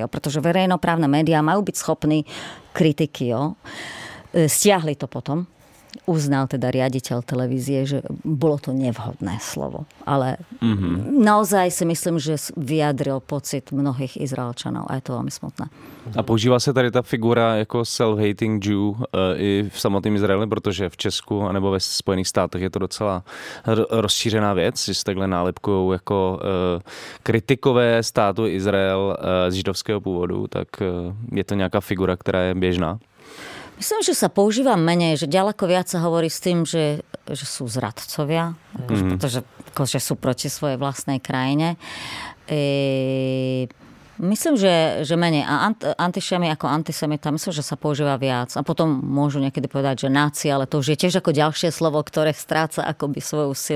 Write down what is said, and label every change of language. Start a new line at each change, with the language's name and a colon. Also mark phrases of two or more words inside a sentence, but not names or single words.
Slovak: Pretože verejnoprávne médiá majú byť schopní kritiky. Jo? Stiahli to potom. Uznal teda riaditeľ televízie, že bolo to nevhodné slovo. Ale naozaj si myslím, že vyjadril pocit mnohých Izraelčanov a je to veľmi smutné.
Czech: A používá se tady ta figura jako
English: self-hating Jew
Czech: i v samotném Izraeli, protože v Česku anebo ve Spojených státech je to docela rozšířená věc, že se takhle nálepkujou jako kritikové státu Izrael z židovského původu, tak je to nějaká figura, která je běžná.
Slovak: Myslím, že sa používa menej, že ďaleko viac sa hovorí s tým, že sú zradcovia, pretože sú proti svojej vlastnej krajine. Myslím, že menej. A antišemi ako antisemita, myslím, že sa používa viac. A potom môžu niekedy povedať, že náci, ale to už je tiež ako ďalšie slovo, ktoré stráca akoby svoju silu.